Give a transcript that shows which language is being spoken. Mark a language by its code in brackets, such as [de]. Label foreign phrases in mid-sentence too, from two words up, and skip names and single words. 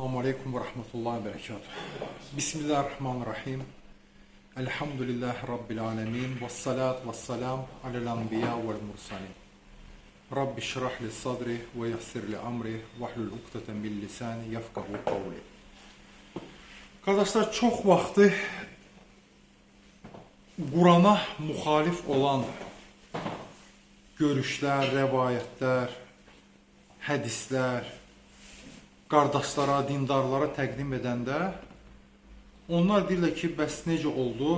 [ar] السلام عليكم ورحمة الله وبركاته. بسم الله الرحمن الرحيم. الحمد لله رب العالمين. والصلاة والسلام على الأنبياء والمرسلين. رب اشرح لي صدري ويسر لي أمري واحلل عقدة بلساني يفقهوا قولي. [az] Kardeşler, çok vaxtı Qurana muxalif olan görüşlər, rəvayətlər, hədislər qardaşlara, dindarlara təqdim edəndə onlar deyirlər ki, bəs necə oldu?